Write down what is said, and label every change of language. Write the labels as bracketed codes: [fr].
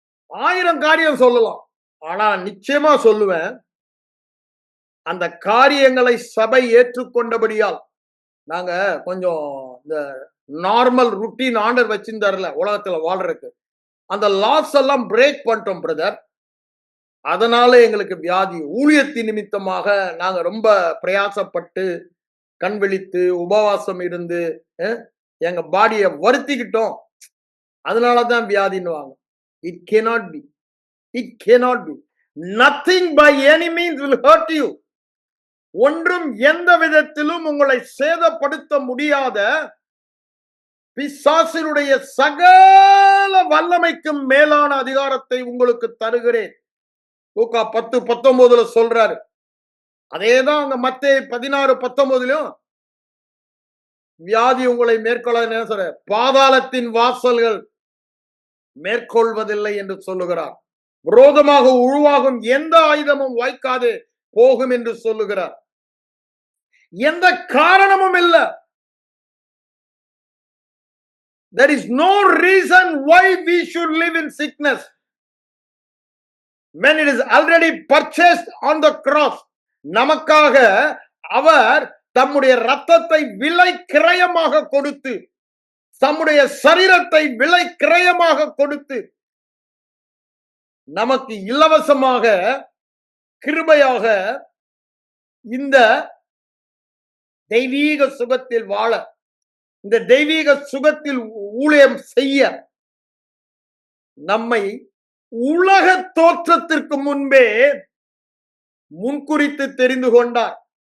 [ta] 1000 காரியம் சொல்லலாம், ஆனா நிச்சயமா சொல்லுவேன், அந்த காரியங்களை சபை ஏற்றுக்கொண்டபடியால் நாங்க கொஞ்சம் இந்த நார்மல் ருட்டீன் ஆர்டர் வச்சிருந்தாருல உலகத்துல வாழ்றதுக்கு, அந்த லாஸ் எல்லாம் பிரேக் பண்ணிட்டோம் பிரதர். அதனால எங்களுக்கு வியாதி, ஊழியத்தின் நிமித்தமாக நாங்க ரொம்ப பிரயாசப்பட்டு கண் விழித்து உபவாசம் இருந்து எங்க பாடியை வருத்திக்கிட்டோம், அதனாலதான் வியாதின்னுவாங்க. [en] It cannot be. It cannot be. Nothing by any means will hurt you. [ta] ஒன்றும் எந்த விதத்திலும் உங்களை சேதப்படுத்த முடியாத பிசாசினுடைய சகல வல்லமைக்கும் மேலான அதிகாரத்தை உங்களுக்கு தருகிறேன். லூக்கா 10:19 சொல்றாரு. அதேதான் அங்க மத்தேயு 16:19 வியாதி உங்களை மேற்கொள்ள சொல்ற, பாதாளத்தின் வாசல்கள் மேற்கொள்வதில்லை என்று சொல்லுகிறார். விரோதமாக உருவாகும் எந்த ஆயுதமும் வாய்க்காது போகும் என்று சொல்லுகிறார். எந்த காரணமும் இல்ல. [en] There is no reason why we should live in sickness when it is already purchased on the cross. [ta] நமக்காக அவர் தம்முடைய இரத்தத்தை விலை கிரயமாக கொடுத்து, தம்முடைய சரீரத்தை விலை கிரயமாக கொடுத்து, நமக்கு இலவசமாக கிருபையாக இந்த தெய்வீக சுகத்தில் வாழ, இந்த தெய்வீக சுகத்தில் ஊழியம் செய்ய நம்மை உலக தோற்றத்திற்கு முன்பே முன்குறித்து தெரிந்து கொண்டார்.